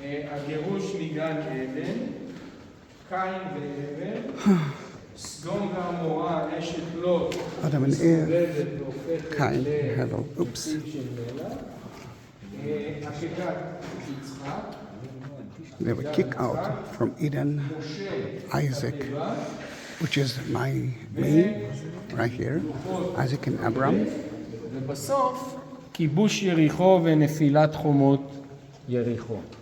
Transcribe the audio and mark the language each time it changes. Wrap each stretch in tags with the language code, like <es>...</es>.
<he>הגירוש מגן עדן, קין והבל, סדום ועמורה, אשת לוט,</he> <en>Adam and Eve, Cain, Hevel, oops.</en> <he>של מלח, עקדת יצחק,</he> <en>They were kicked out from Eden, Isaac, which is me, right here, Isaac and Abraham.</en> <he>ובסוף כיבוש יריחו ונפילת חומות יריחו.</he>